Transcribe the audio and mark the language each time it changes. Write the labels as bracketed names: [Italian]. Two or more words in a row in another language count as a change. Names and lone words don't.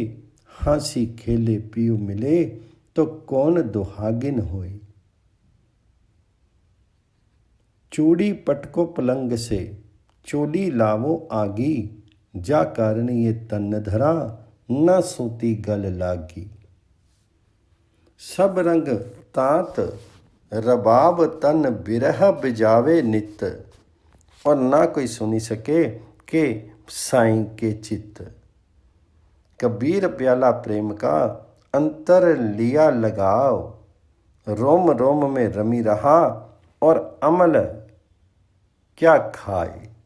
[Hindi] हांसी खेले पियो मिले, तो कौन दुहागिन होए। चूड़ी पटको पलंग से, चोली लावो आगी। जा कारण ये तन धरा, न सूती गल लागी। सब रंग तात रबाब तन, बिरह बिजावे नित। और ना कोई सुनी सके, के साईं के चित्त। कबीर प्याला प्रेम का, अंतर लिया लगाओ। रोम रोम में रमी रहा, और अमल क्या खाए।